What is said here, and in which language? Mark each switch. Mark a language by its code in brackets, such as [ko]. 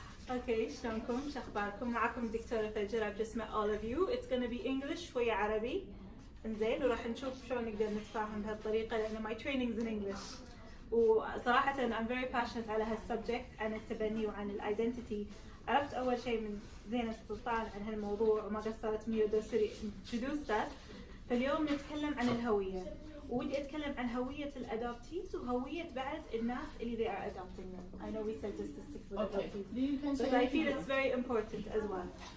[ar] اوكي، شلونكم؟ شخباركم؟ معكم دكتورة فجر. [en] I've just met all of you. It's gonna be English [ar] شوية عربي. انزين، وراح نشوف شلون نقدر نتفاهم بهالطريقة لأن [en] my training's in English. [ar] وصراحة [en] I'm very passionate [ar] على هالسبجكت عن التبني وعن الايدنتيتي. عرفت أول شيء من زينة السلطان عن هالموضوع وما قصرت ميو دوسري [en] introduced us. [ar] فاليوم نتكلم عن الهوية. ودي أتكلم عن هوية الأدابتيز وهوية بعد الناس اللي [en] they are adopting them. I know we said just to stick with adoptees, but I feel it's very important as well.